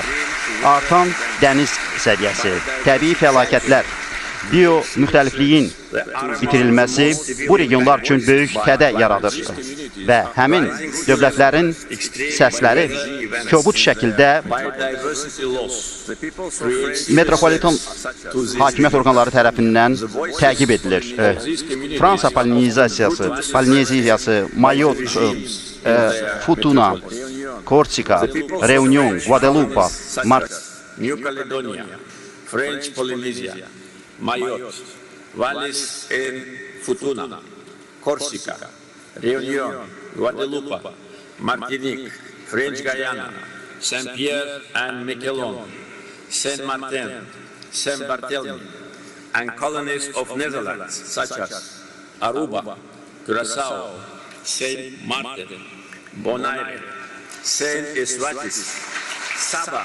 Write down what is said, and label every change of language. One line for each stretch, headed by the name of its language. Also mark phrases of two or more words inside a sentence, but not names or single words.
Azerbaijani: Artan dəniz səviyyəsi, təbii fəlakətlər, biyo-müxtəlifliyin bitirilməsi bu regionlar üçün böyük kədə yaradır və həmin dövlətlərin səsləri kobud şəkildə metropolitan hakimiyyət orqanları tərəfindən təqib edilir. Fransa Polineziyası, Mayot, Futuna, Korsika, Reunion, Guadeloupe,
English: New Caledonia, French Polynesia, Mayotte, Wallis and Futuna, Corsica, Reunion, Guadeloupe, Martinique, French Guyana, Saint-Pierre and Miquelon, Saint-Martin, Saint-Barthélemy, and colonies of Netherlands such as Aruba, Curaçao, Saint Martin, Bonaire, Saint Eswatini, Saba.